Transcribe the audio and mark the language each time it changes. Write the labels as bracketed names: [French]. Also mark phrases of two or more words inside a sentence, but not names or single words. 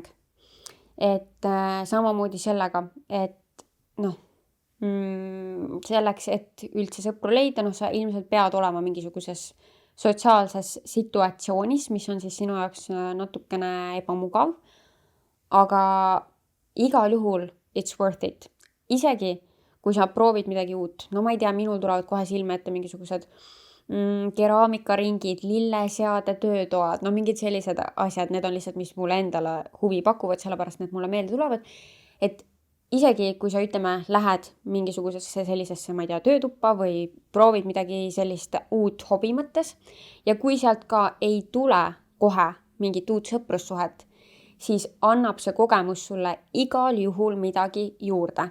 [Estonian] Et samamoodi sellega, et selleks, et üldse sõpru leida, sa ilmselt pead olema mingisuguses sotsiaalses situatsioonis, mis on siis sinu jaoks natukene ebamugav, aga igal juhul [English] it's worth it. [Estonian] Isegi kui sa proovid midagi uut, ma ei tea, minul tulevad kohe silme ette mingisugused keraamikaringid, lilleseade, töötoad, mingid sellised asjad, need on lihtsalt, mis mulle endale huvi pakuvad, sellepärast need mulle meelde tulevad, et isegi kui sa lähed mingisugusesse sellisesse, ma ei tea, töötuppa või proovid midagi sellist uut hobi mõttes ja kui sealt ka ei tule kohe mingit uut sõprussuhet, siis annab see kogemus sulle igal juhul midagi juurde.